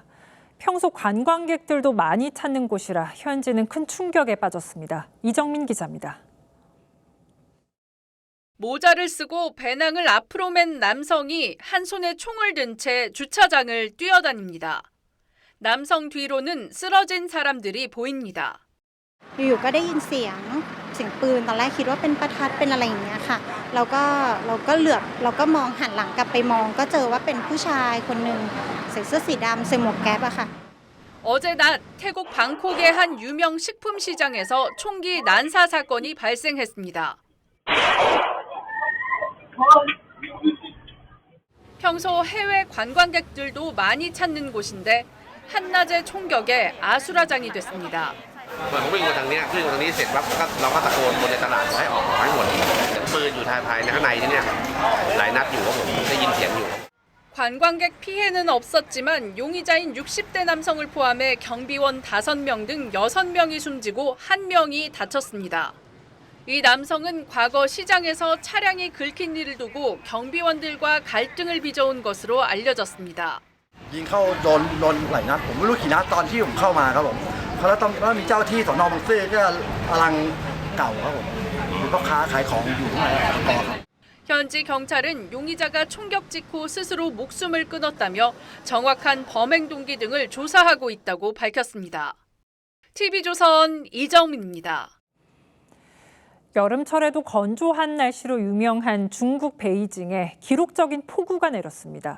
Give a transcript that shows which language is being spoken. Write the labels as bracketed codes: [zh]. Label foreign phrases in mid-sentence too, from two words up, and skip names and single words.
[ko] 평소 관광객들도 많이 찾는 곳이라 현지는 큰 충격에 빠졌습니다. 이정민 기자입니다. 모자를 쓰고 배낭을 앞으로 맨 남성이 한 손에 총을 든 채 주차장을 뛰어다닙니다. 남성 뒤로는 쓰러진 사람들이 보입니다. [th] อยู่ก็ได้ยินเสียงปืนตอนแรกคิดว่าเป็นประทัดเป็นอะไรอย่างเงี้ยค่ะเราก็เหลือบเราก็มองหันหลังกลับไปมองก็เจอว่าเป็นผู้ชายคนนึงใส่เสื้อสีดำใส่หมวกแก๊ปอะค่ะ [ko] 어제 낮 태국 방콕의 한 유명 식품 시장에서 총기 난사 사건이 발생했습니다. 평소 해외 관광객들도 많이 찾는 곳인데 한낮의 총격에 아수라장이 됐습니다. [th] ผมวิ่งมาทางนี้วิ่งมาทางนี้เสร็จปั๊บเราก็ตะโกนคนในตลาดให้ออกให้หมดปืนอยู่ภายในข้างในนี่หลายนัดอยู่ครับผมได้ยินเสียงอยู่ [ko] 관광객 피해는 없었지만 용의자인 60대 남성을 포함해 경비원 5명 등 6명이 숨지고 1명이 다쳤습니다. 이 남성은 과거 시장에서 차량이 긁힌 일을 두고 경비원들과 갈등을 빚어온 것으로 알려졌습니다. [th] ยิงเข้าโดนหลายนัดผมไม่รู้กี่นัดตอนที่ผมเข้ามาครับผมแล้วมีเจ้าที่สน.บางซื่อก็อลังเก่าครับผมมีพ่อค้าขายของอยู่ข้างในต่อครับ [ko] 현지 경찰은 용의자가 총격 직후 스스로 목숨을 끊었다며 정확한 범행 동기 등을 조사하고 있다고 밝혔습니다. TV조선 이정민입니다. 여름철에도 건조한 날씨로 유명한 중국 베이징에 기록적인 폭우가 내렸습니다.